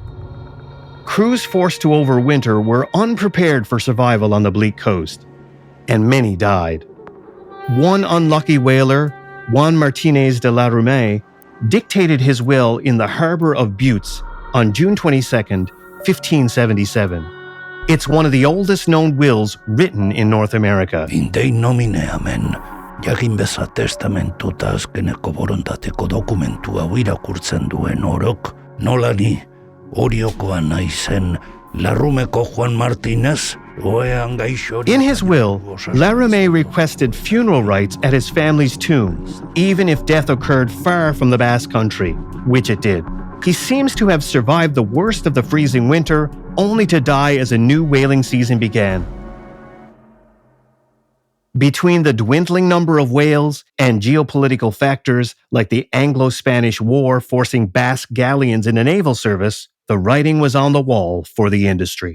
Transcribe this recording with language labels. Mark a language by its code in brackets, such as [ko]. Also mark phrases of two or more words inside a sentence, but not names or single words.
[en] Crews forced to overwinter were unprepared for survival on the bleak coast, and many died. One unlucky whaler, Juan Martinez de la Rume, dictated his will in the harbour of Buttes on June 22nd, 1577. It's one of the oldest known wills written in North America. [la] Vintei nomine amen. [eu] Jakin beza testamentuta azkeneko borondateko dokumentua irakurtzen duen orok, nola ni, oriokoa naizen, Larrumeko Juan Martinez, oean gaixo... [en] In his will, Larume requested funeral rites at his family's tomb, even if death occurred far from the Basque country, which it did. He seems to have survived the worst of the freezing winter, only to die as a new whaling season began. Between the dwindling number of whales and geopolitical factors like the Anglo-Spanish War forcing Basque galleons into naval service, the writing was on the wall for the industry.